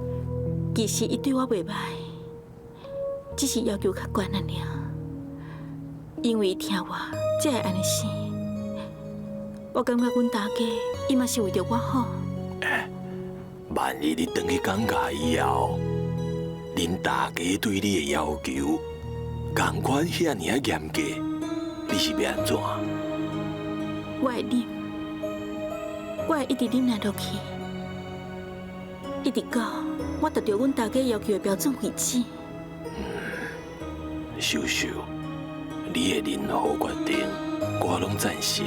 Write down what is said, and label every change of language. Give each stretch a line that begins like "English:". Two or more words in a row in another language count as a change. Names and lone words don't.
Min Nan Chinese: 其实伊对我袂歹，只是要求较悬啊尔。因为疼我，才会安尼生。我感觉阮大家，伊嘛是为着我好。万一你转去港家以后，恁大家对你的要求，同款遐尔严格，你是要安怎？我会忍，我会一直忍耐落去，一直到我达到阮大家要求的标准为止。秀秀，你的任何决定，我拢赞成。